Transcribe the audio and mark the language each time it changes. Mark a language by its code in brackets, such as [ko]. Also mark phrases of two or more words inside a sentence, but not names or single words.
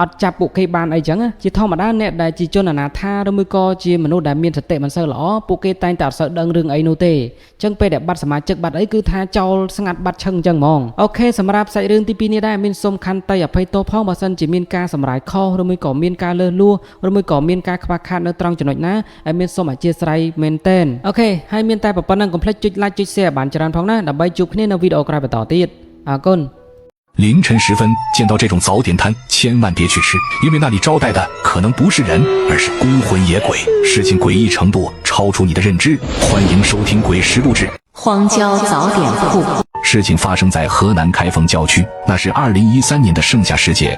[km] ត់ចាប់ពួកគេបានអីចឹងជាធម្មតាអ្នកដែលជាជនអនាថាឬមួយក៏ជាមនុស្សដែលមានសតិមិនសូវល្អពួកគេតែងតែអត់សូវដឹងរឿងអីនោះទេអញ្ចឹងពេលដែលបាត់សមាជិកបាត់អីគឺថាចោលស្ងាត់បាត់ឈឹងអញ្ចឹងហ្មងអូខេសម្រាប់សាច់រឿងទី2នេះដែរមានសូមខន្តីអភ័យទោសផងបើសិនជាមានការសម្រាយខុសឬមួយក៏មានការលើសលួសឬមួយក៏មានការខ្វះខាតនៅត្រង់ចំណុចណាហើយមានសូមអធិស្ឋានមែនទែនអូខេហើយមានតែប៉ុណ្្នឹងកុំភ្លេចចុច like ចុច share បានច្រើនផងណាដើម្បីជួបគ្នានៅវីដេអូក្រោយបន្តទៀតអរគុណ [zh] 凌晨时分见到这种早点摊，千万别去吃，因为那里招待的可能不是人，而是孤魂野鬼，事情诡异程度超出你的认知。欢迎收听《鬼实录之荒郊早点铺》。事情发生在河南开封郊区，那是2013年的盛夏时节。